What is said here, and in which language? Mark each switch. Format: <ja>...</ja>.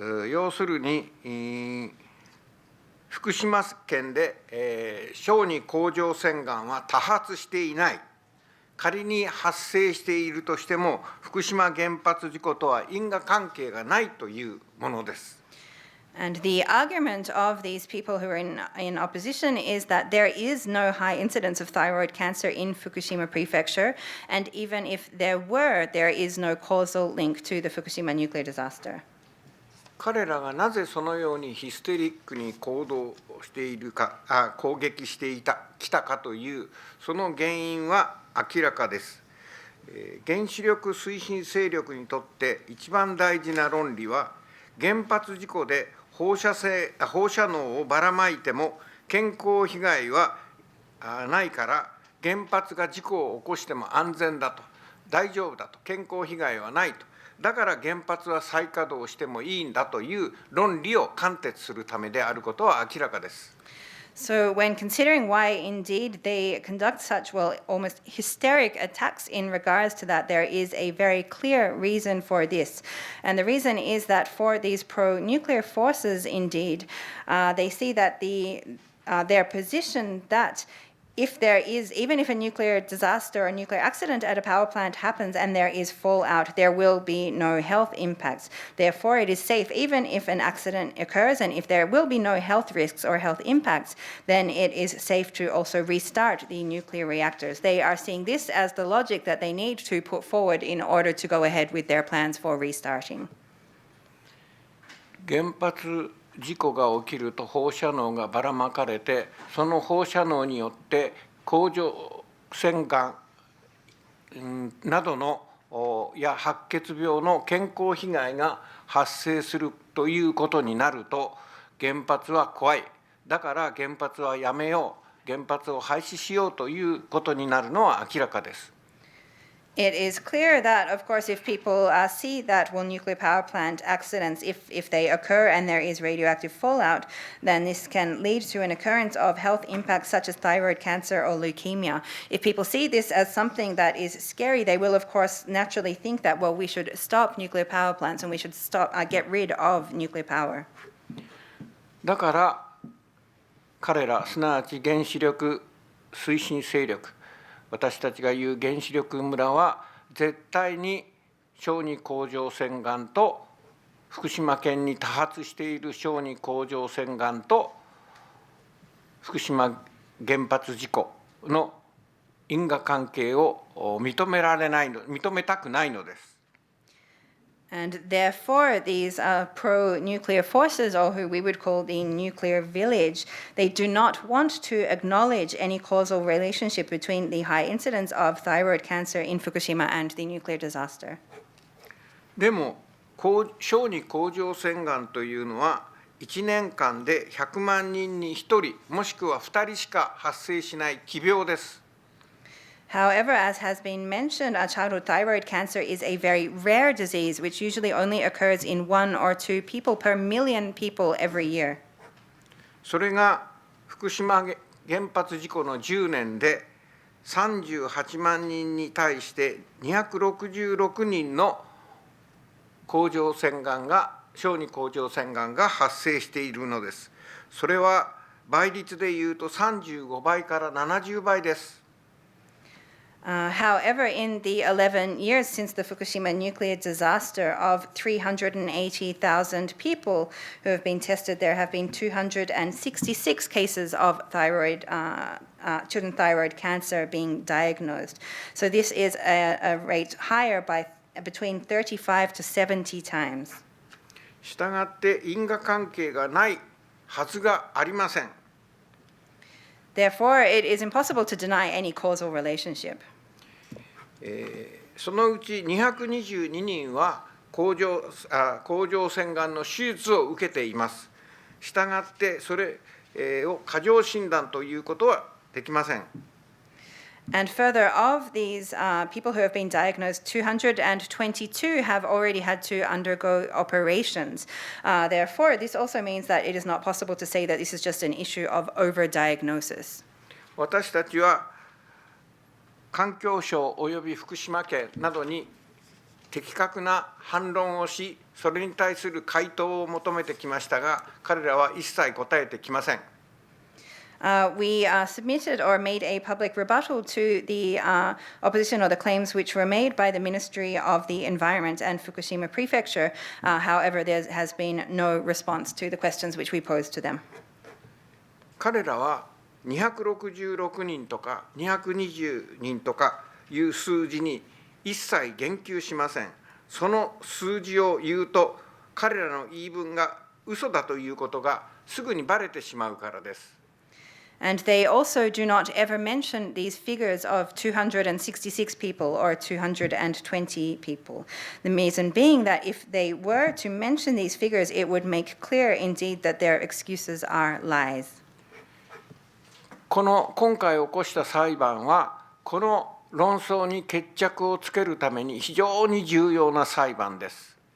<ja>要するに福島県で、小児甲状腺がんは多発していない。仮に発生しているとしても、福島原発事故とは因果関係がないというものです。</ja> <en>And the argument of these people who are in opposition is that there is no high incidence of thyroid cancer in Fukushima Prefecture, and even if there were, there is no causal link to the Fukushima nuclear disaster.</en> <ja>彼らがなぜそのようにヒステリックに行動しているか、攻撃してきたかというその原因は明らかです。原子力推進勢力にとって一番大事な論理は、原発事故で放射能をばらまいても健康被害はないから、原発が事故を起こしても安全だと、大丈夫だと、健康被害はないと。だから原発は再稼働してもいいんだという論理を貫徹するためであることは明らかです。</ja> <en>So when considering why indeed they conduct such, well, almost hysteric attacks in regards to that, there is a very clear reason for this. And the reason is that for these pro-nuclear forces indeed, they see that their position that if there is, even if a nuclear disaster or nuclear accident at a power plant happens and there is fallout, there will be no health impacts. Therefore, it is safe, even if an accident occurs and if there will be no health risks or health impacts, then it is safe to also restart the nuclear reactors. They are seeing this as the logic that they need to put forward in order to go ahead with their plans for restarting.</en> <ja>原発事故が起きると放射能がばらまかれて、その放射能によって甲状腺がんなどのや白血病の健康被害が発生するということになると、原発は怖い、だから原発はやめよう、原発を廃止しようということになるのは明らかです。</ja> <en>It is clear that, of course, if people see that nuclear power plant accidents, if they occur and there is radioactive fallout, then this can lead to an occurrence of health impacts such as thyroid cancer or leukemia. If people see this as something that is scary, they will, of course, naturally think that, well, we should stop nuclear power plants and we should get rid of nuclear power.</en> <ja>だから彼ら、すなわち原子力推進勢力、私たちが言う原子力村は絶対に小児甲状腺がんと福島県に多発している小児甲状腺がんと福島原発事故の因果関係を認めたくないのです。</ja> <en>And therefore, these pro-nuclear forces, or who we would call the nuclear village, they do not want to acknowledge any causal relationship between the high incidence of thyroid cancer in Fukushima and the nuclear disaster.</en> <ja>でも、小児甲状腺がんというのは、1年間で100万人に1人、もしくは2人しか発生しない奇病です。</ja> <en>However, as has been mentioned, childhood thyroid cancer is a very rare disease which usually only occurs in 1 or 2 people per million people every year.</en> <ja>それが福島原発事故の10年で38万人に対して266人の甲状腺がんが、小児甲状腺がんが発生しているのです。それは倍率でいうと35倍から70倍です。</ja> <en>However, in the 11 years since the Fukushima nuclear disaster, of 380,000 people who have been tested, there have been 266 cases of children thyroid cancer being diagnosed. So this is a rate higher by between 35 to 70 times.</en> <ja>したがって因果関係がないはずがありません。</ja> <en>Therefore, it is impossible to deny any causal relationship.</en> <ja>そのうち222人は甲状腺がんの手術を受けています。したがってそれを過剰診断ということはできません。</ja> <en>And further, of these people who have been diagnosed, 222 have already had to undergo operations. Therefore, this also means that it is not possible to say that this is just an issue of overdiagnosis.</en> <ja>私たちは環境省および福島県などに的確な反論をし、それに対する回答を求めてきましたが、彼らは一切答えてきません。</ja> <en>We submitted or made a public rebuttal to the opposition or the claims which were made by the Ministry of the Environment and Fukushima Prefecture. However, there has been no response to the questions which we posed to them.</en> <ja>彼らは266人とか220人とかいう数字に一切言及しません。その数字を言うと、彼らの言い分が嘘だということがすぐにバレてしまうからです。</ja> <en>And they also do not ever mention these figures of 266 people or 220 people. The reason being that if they were to mention these figures, it would make clear indeed that their excuses are lies.</en> <ja>今回起こした裁判は、この論争に決着をつけるために非常に重要な裁判です。</ja>